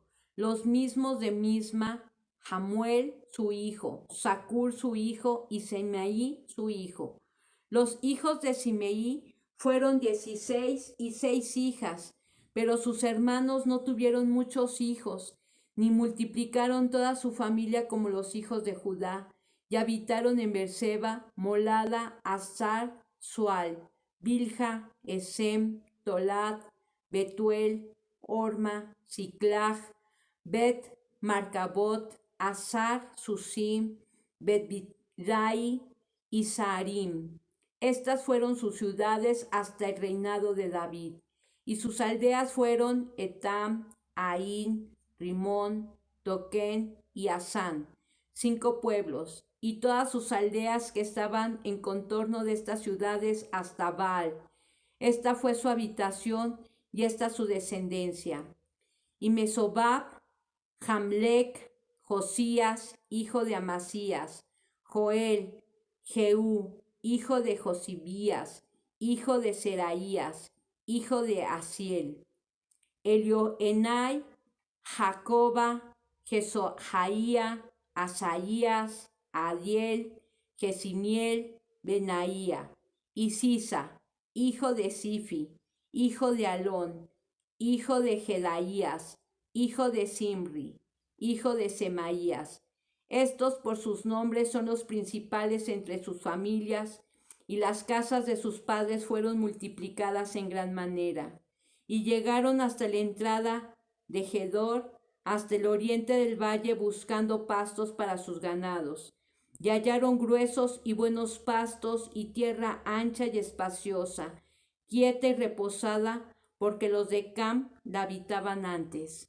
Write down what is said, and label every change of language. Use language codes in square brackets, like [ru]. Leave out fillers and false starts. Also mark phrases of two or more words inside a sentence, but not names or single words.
[es] Los mismos de Misma, Jamuel su hijo, Sacur su hijo, y Semeí su hijo. Los hijos de Simeí fueron 16 y 6 hijas, pero sus hermanos no tuvieron muchos hijos, ni multiplicaron toda su familia como los hijos de Judá, y habitaron en Berseba, Molada, Azar, Sual, Bilha, Esem, Tolad, Betuel, Orma, Siclag, Bet, Marcabot, Azar, Susim, Bet-Bidrai y Saarim. Estas fueron sus ciudades hasta el reinado de David. Y sus aldeas fueron Etam, Ain, Rimón, Toquén y Asán, 5 pueblos, y todas sus aldeas que estaban en contorno de estas ciudades hasta Baal. Esta fue su habitación y esta su descendencia. Y Mesobab, Jamlec, Josías, hijo de Amasías, Joel, Jehú, hijo de Josibías, hijo de Seraías, hijo de Asiel, Elioenai, Jacoba, Jesohaía, Asaías, Adiel, Jesimiel, Benaía, y Sisa, hijo de Sifi, hijo de Alón, hijo de Jedaías, hijo de Simri, hijo de Semaías. Estos por sus nombres son los principales entre sus familias, y las casas de sus padres fueron multiplicadas en gran manera, y llegaron hasta la entrada de Gedor, hasta el oriente del valle, buscando pastos para sus ganados, y hallaron gruesos y buenos pastos y tierra ancha y espaciosa, quieta y reposada, porque los de Cam la habitaban antes.